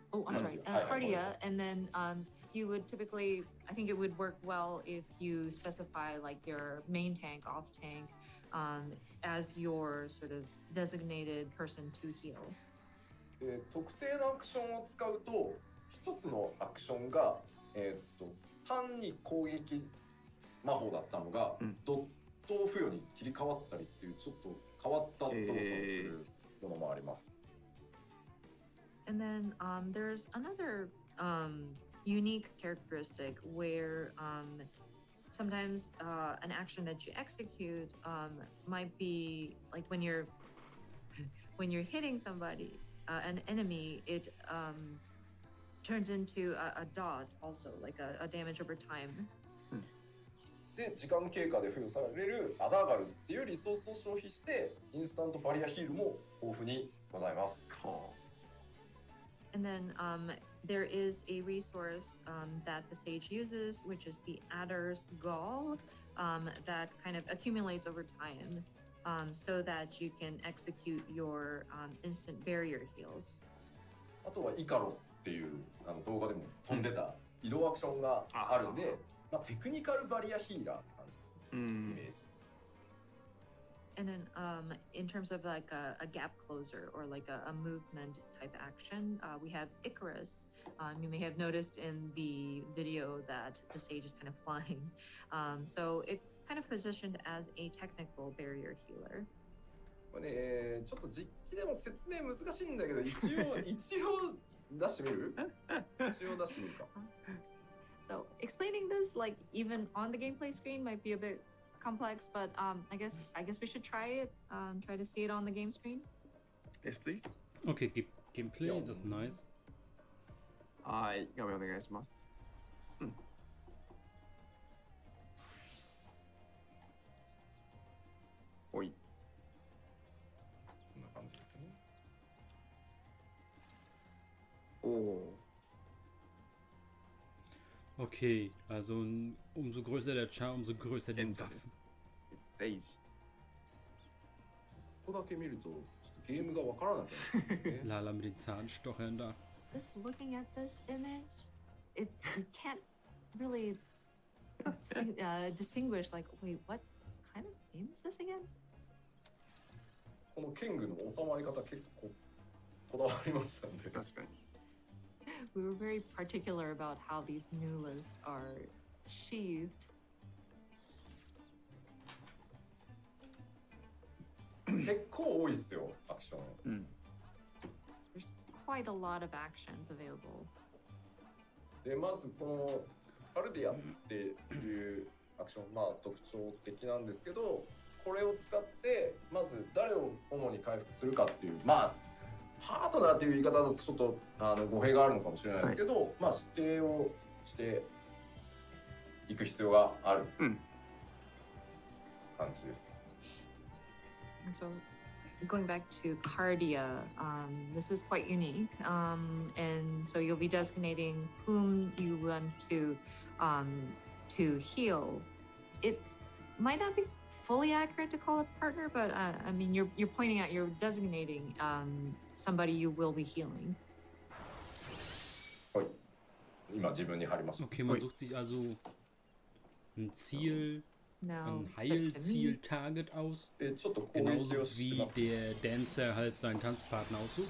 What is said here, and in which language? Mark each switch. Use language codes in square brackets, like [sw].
[en] Oh, I'm sorry, cardia, and then you would typically, I think it would work well if you specify like your main tank, off tank, as your sort of designated person to heal. [ja] 特定のアクションを使うと、一つのアクションが、単に攻撃魔法だったのが、ドット付与に切り替わったりっていうちょっと変わった動作をするものもあります。 [en] And then there's another unique characteristic where sometimes an action that you execute might be like when you're hitting somebody, an enemy, it turns into a dot also, like a damage over time. [ja] で、時間経過で付与されるアダーガルっていうリソースを消費してインスタントバリアヒールも豊富にございます。 [en] And then there is a resource that the sage uses, which is the Adder's Gall, that kind of accumulates over time, so that you can execute your instant barrier heals. [ja] あとはイカロスっていう動画でも飛んでた移動アクションがあるんで、まあ、テクニカルバリアヒーラーって感じですね、イメージ。 [en] And then in terms of like a gap closer or like a movement type action, we have Icarus. You may have noticed in the video that the sage is kind of flying. So it's kind of positioned as a technical barrier healer. [ja] これね、ちょっと実機でも説明難しいんだけど、一応出してみる？一応出してみるか。 [en] So explaining this like even on the gameplay screen might be a bit complex, but I guess we should try it. Try to see it on the game screen. Yes, please. Okay, Gameplay, that's nice. [ja] はい、画面お願いします。おい。こんな感じですね。おお。 [de] Okay, also umso größer der Char, umso größer die Waffen. [en] It's Sage. [ja] ここだけ見るとちょっとゲームがわからなくなるんですね。 [de] Lala mit den Zahnstochern da. [en] Just looking at this image, you can't really distinguish like, wait, what kind of game is this again? [ja] このキングの収まり方結構こだわりましたんで。確かに。 [en] We were very particular about how these nulas are sheathed. [ja] 結構多いっすよ、アクション。 [en] There's quite a lot of actions available. [ja] で、まずこのカルディアっていうアクション、まあ特徴的なんですけど、これを使ってまず誰を主に回復するかっていう、まあパートナーっていう言い方だとちょっと語弊があるのかもしれないですけど、まあ指定をしていく必要がある感じです。 [en] So going back to Cardia, this is quite unique, and so you'll be designating whom you want to heal. It might not be fully accurate to call a partner, but I mean you're pointing out, you're designating somebody you will be healing. [ja] はい。今自分に貼りました。 [de] Okay, man sucht sich also ein Ziel, ein Heilziel-Target aus. Genauso wie der Dancer halt seinen Tanzpartner aussucht.